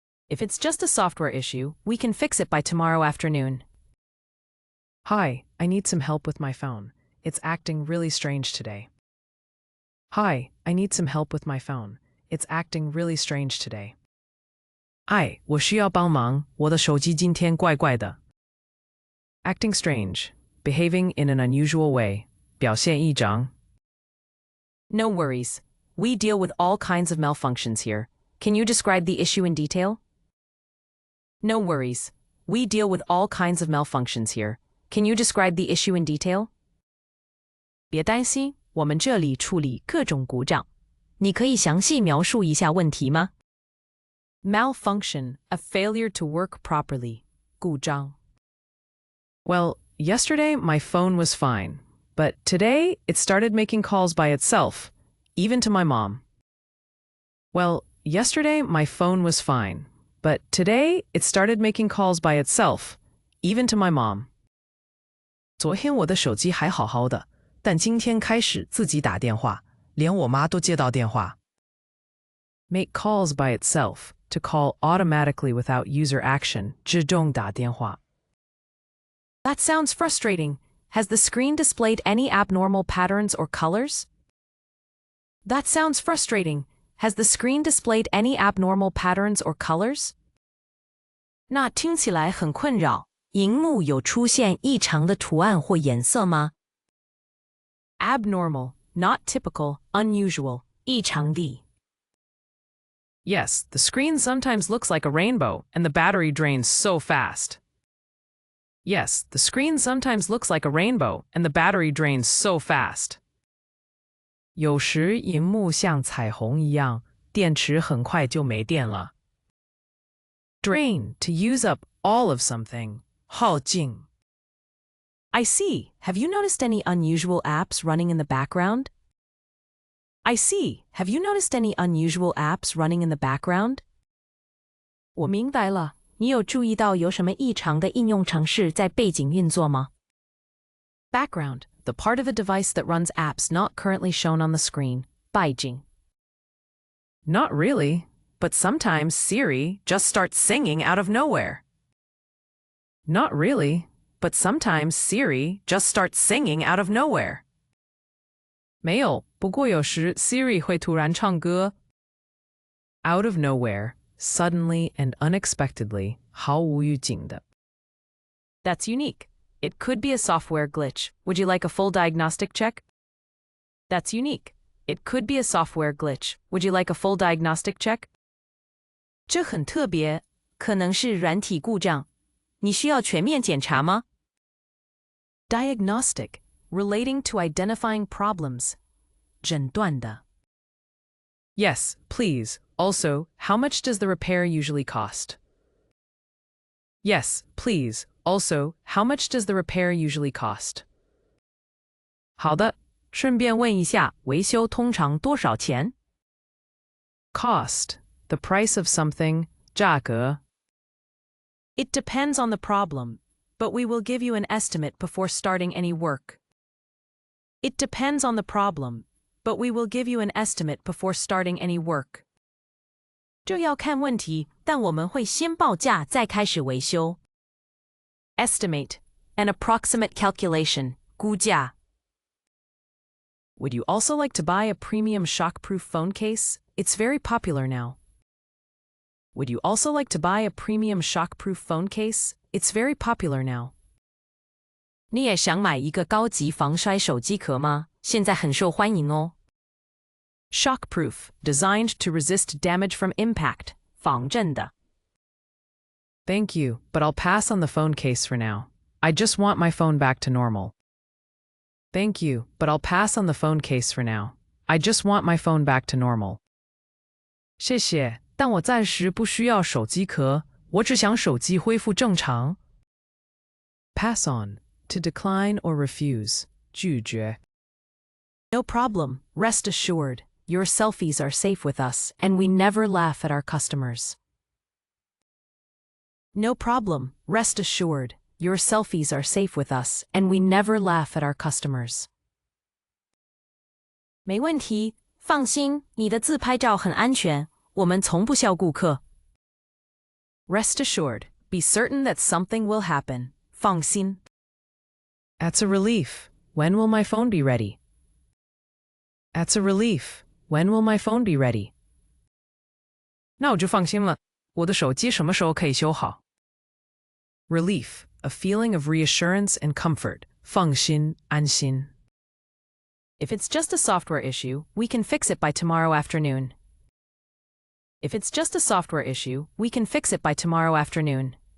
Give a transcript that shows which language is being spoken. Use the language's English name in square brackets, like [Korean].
[English] If it's just a software issue, we can fix it by tomorrow afternoon. Hi, I need some help with my phone. It's acting really strange today. Hi, I need some help with my phone. It's acting really strange today. [Chinese] 哎，我需要帮忙，我的手机今天怪怪的。 [English] Acting strange, behaving in an unusual way, [Chinese] 表现异常。 [English] No worries. We deal with all kinds of malfunctions here. Can you describe the issue in detail? No worries. We deal with all kinds of malfunctions here. Can you describe the issue in detail? [Chinese] 别担心，我们这里处理各种故障。你可以详细描述一下问题吗？ [English] Malfunction, a failure to work properly. [Chinese] 故障。 [English] Well, yesterday my phone was fine, but today it started making calls by itself, even to my mom. Well, yesterday my phone was fine, but today it started making calls by itself, even to my mom. [Chinese] 昨天我的手机还好好的，但今天开始自己打电话，连我妈都接到电话。 [English] Make calls by itself, to call automatically without user action, [Chinese] 自动打电话。 [English] That sounds frustrating. Has the screen displayed any abnormal patterns or colors? That sounds frustrating. Has the screen displayed any abnormal patterns or colors? [Chinese] 那听起来很困扰。萤幕有出现异常的图案或颜色吗？ [English] Abnormal, not typical, unusual, 异常的。 Yes, the screen sometimes looks like a rainbow, and the battery drains so fast. Yes, the screen sometimes looks like a rainbow, and the battery drains so fast. [Chinese] 有时萤幕像彩虹一样，电池很快就没电了。 [English] Drain, to use up all of something. [Chinese] 耗尽。 [English] I see. Have you noticed any unusual apps running in the background? I see. Have you noticed any unusual apps running in the background? [Chinese] 我明白了。你有注意到有什么异常的应用程式在背景运作吗？ [English] Background, the part of a device that runs apps not currently shown on the screen. [Chinese] 背景。 [English] Not really, but sometimes Siri just starts singing out of nowhere. Not really, but sometimes Siri just starts singing out of nowhere. [Chinese] 没有，不过有时 Siri 会突然唱歌。 [English] Out of nowhere, suddenly and unexpectedly, [Chinese] 毫无预警的。 [English] That's unique. It could be a software glitch. Would you like a full diagnostic check? That's unique. It could be a software glitch. Would you like a full diagnostic check? [Chinese] 这很特别，可能是软体故障。你需要全面检查吗？ [English] Diagnostic, relating to identifying problems. [Chinese] 诊断的。 [English] Yes, please. Also, how much does the repair usually cost? Yes, please. Also, how much does the repair usually cost? [Chinese] 好的，顺便问一下，维修通常多少钱？ [English] Cost, the price of something, 价格. It depends on the problem, but we will give you an estimate before starting any work. It depends on the problem, but we will give you an estimate before starting any work. [Chinese] 这要看问题，但我们会先报价再开始维修。 [English] Estimate, an approximate calculation, 估价。 Would you also like to buy a premium shockproof phone case? It's very popular now. Would you also like to buy a premium shockproof phone case? It's very popular now. [Chinese] 你也想买一个高级防摔手机壳吗？现在很受欢迎哦。 [English] Shockproof, designed to resist damage from impact. [Chinese] 防震的。 [English] Thank you, but I'll pass on the phone case for now. I just want my phone back to normal. Thank you, but I'll pass on the phone case for now. I just want my phone back to normal. [Chinese] 谢谢，但我暂时不需要手机壳，我只想手机恢复正常。 [English] Pass on, to decline or refuse. [Chinese] 拒绝. [English] No problem, rest assured. Your selfies are safe with us, and we never laugh at our customers. No problem, rest assured. Your selfies are safe with us, and we never laugh at our customers. [Chinese] 没问题，放心，你的自拍照很安全，我们从不笑顾客。 [English] Rest assured, be certain that something will happen. [Chinese] 放心。 [English] That's a relief. When will my phone be ready? That's a relief. When will my phone be ready? [Chinese] 那我就放心了，我的手机什么时候可以修好？ [English] Relief, a feeling of reassurance and comfort. [Chinese] 放心，安心. [English] If it's just a software issue, we can fix it by tomorrow afternoon. If it's just a software issue, we can fix it by tomorrow afternoon.